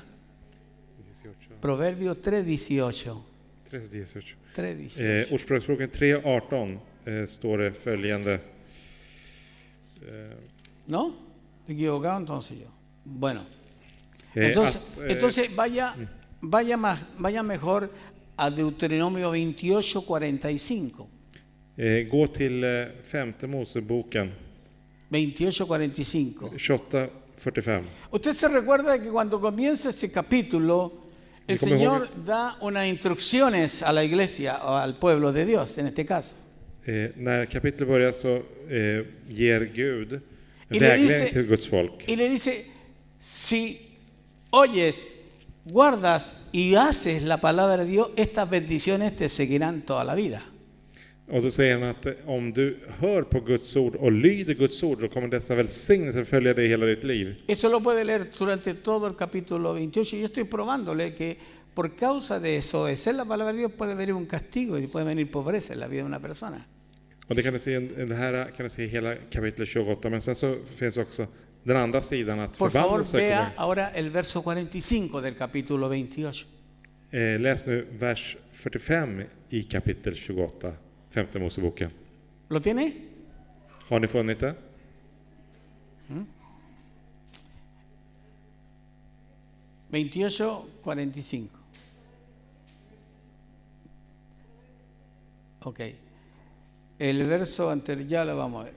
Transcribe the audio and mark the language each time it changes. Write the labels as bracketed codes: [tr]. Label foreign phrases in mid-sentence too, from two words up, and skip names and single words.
[es] Proverbios 3, 18. 3:18. 3, 18. [sv] Ordspråksboken 3:18 står det följande. [es] ¿No? Equivocado entonces yo. Bueno. Eh, Entonces vaya mejor a Deuteronomio 28, 45. [sv] Gå till femte Moseboken 28, 45. 28:45. [es] Usted se recuerda que cuando comienza ese capítulo, el Y como Señor da unas instrucciones a la iglesia o al pueblo de Dios, en este caso. [sv] När kapitlet börjar så ger Gud [es] Y le [sv] vägledning till Guds folk. [es] y le dice, si oyes, guardas y haces la palabra de Dios, estas bendiciones te seguirán toda la vida. [sv] Och då säger han att om du hör på Guds ord och lyder Guds ord, då kommer dessa välsignelser följa dig hela ditt liv. [es] Eso lo puede leer durante todo el capítulo 28. Yo estoy probándole que por causa de desobedecer la palabra de Dios puede venir un castigo y puede venir pobreza en la vida de una persona. [sv] Och det kan du se, det här kan du se i hela kapitlet 28, men sen så finns också den andra sidan att [es] Por favor, [sv] förbannelse [es] vea [sv] kommer. [es] ahora el verso 45 del capítulo 28. [sv] Läs nu vers 45 i kapitel 28, femte Moseboken. [es] ¿Lo tiene? [sv] Har ni funnit det? $28:45. [es] Ok. El verso anterior, ya lo vamos a ver.